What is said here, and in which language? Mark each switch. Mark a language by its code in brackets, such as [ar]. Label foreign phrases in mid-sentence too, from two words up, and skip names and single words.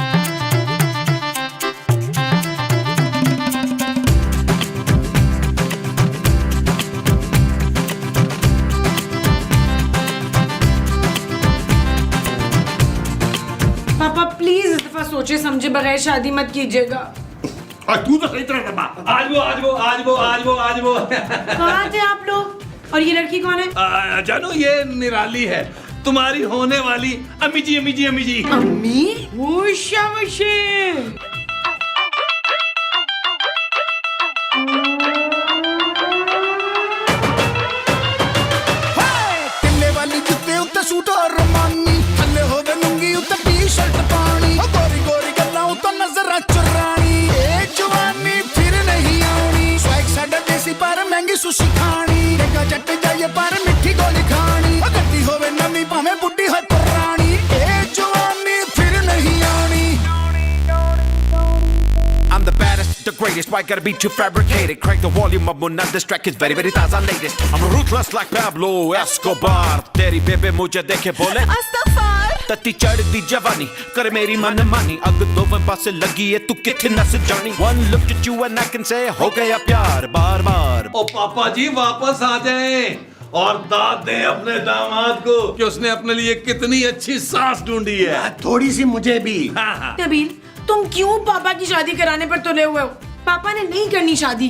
[hi] पापा प्लीज इस दफा सोचे समझे बगैर शादी मत कीजिएगा। तू तो सही तरह बता। आज वो कहाँ थे आप लोग? और ये लड़की कौन है? जानो, ये निराली है, तुम्हारी होने वाली अम्मी जी। अम्मी? [pa] ਕਿਲੇ ਵਾਲੀ ਜੁੱਤੇ ਉੱਤੇ ਸੂਟ ਔਰ ਰਮਾਨੀ, ਥੱਲੇ ਹੋਵੇ ਲੁੰਗੀ ਉੱਤੇ ਟੀ-ਸ਼ਰਟ ਪਾਣੀ, ਗੋਰੀ ਗੋਰੀ ਗੱਲਾਂ ਉੱਤੇ ਨਜ਼ਰਾਂ ਚੁਰਾਣੀ, ਏ ਜਵਾਨੀ ਫਿਰ ਨਹੀਂ ਆਣੀ, ਸਵੈਗ ਸਾਡਾ ਦੇਸੀ ਪਰ ਮਹਿੰਗੀ ਸੁਸ਼ੀ ਖਾਣੀ, ਡੇਗਾ ਜੱਟ ਜਾਈਏ ਪਰ ਮਿੱਠੀ ਗੋਲੀ ਖਾਣੀ, ਗੱਡੀ ਹੋਵੇ ਨਵੀਂ ਭਾਵੇਂ ਬੁੱਢੀ ਹੋ ਪੁਰਾਣੀ, ਏ ਜਵਾਨੀ ਫਿਰ ਨਹੀਂ ਆਣੀ। [en] I'm the baddest, the greatest, why gotta be too fabricated? Crank the volume up, when this track is very, very taza latest. I'm ruthless like Pablo Escobar. [hi] तेरी बेबे मुझे देखे बोले अस्तगफार। [pa] ਤੱਤੀ ਚੜ੍ਹਦੀ ਜਵਾਨੀ ਕਰ ਮੇਰੀ ਮਨਮਾਨੀ, ਅੱਗ ਦੋ ਪਾਸੇ ਲੱਗੀ ਹੈ ਤੂੰ ਕਿੱਥੇ ਨੱਸ ਜਾਣੀ। [en] One look at you and I can say [hi] हो गया प्यार बार बार। ओ पापा जी, वापस आ जाएं और दाद दें अपने दामाद को कि उसने अपने लिए कितनी अच्छी सास ढूंढी है। थोड़ी सी मुझे भी। नबील, तुम क्यों पापा की शादी कराने पर तुले हुए हो? पापा ने नहीं करनी शादी।